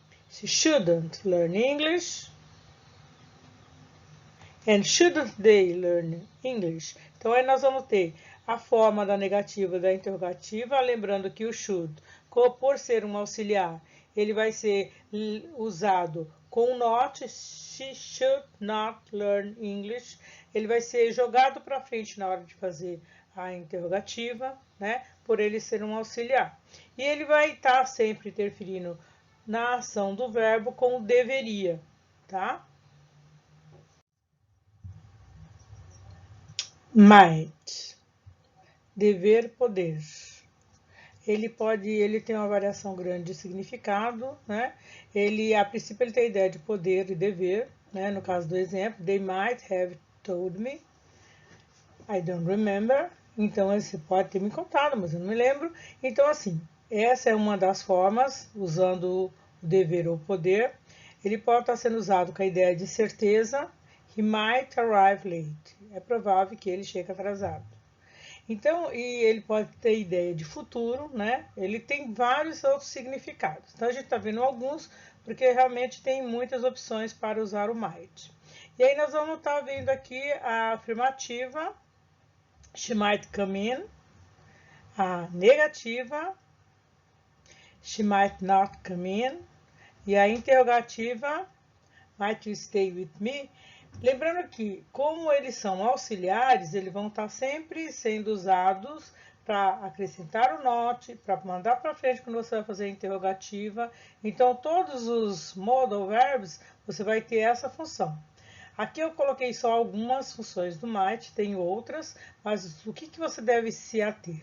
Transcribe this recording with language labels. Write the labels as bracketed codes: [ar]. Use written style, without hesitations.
[en] She shouldn't learn English. And shouldn't they learn English? [pt] Então, aí nós vamos ter a forma da negativa da interrogativa, lembrando que o should, por ser um auxiliar, ele vai ser usado com not, [en] she should not learn English. [pt] Ele vai ser jogado para frente na hora de fazer a interrogativa, né? Por ele ser um auxiliar. E ele vai estar sempre interferindo na ação do verbo com o deveria, tá? Might, dever, poder. Ele tem uma variação grande de significado, né? A princípio ele tem a ideia de poder e dever, né? No caso do exemplo, [en] they might have told me, I don't remember. [pt] Então, você pode ter me contado, mas eu não me lembro. Então, assim, essa é uma das formas, usando o dever ou poder. Ele pode estar sendo usado com a ideia de certeza. [en] He might arrive late. [pt] É provável que ele chegue atrasado. Então, e ele pode ter ideia de futuro, né? Ele tem vários outros significados. Então, a gente está vendo alguns, porque realmente tem muitas opções para usar o might. E aí, nós vamos estar vendo aqui a afirmativa. [en] She might come in. [pt] A negativa, [en] she might not come in. [pt] E a interrogativa, [en] might you stay with me? [pt] Lembrando que, como eles são auxiliares, eles vão estar sempre sendo usados para acrescentar o not, para mandar para frente quando você vai fazer a interrogativa. Então, todos os modal verbs, você vai ter essa função. Aqui eu coloquei só algumas funções do might, tem outras, mas o que você deve se ater?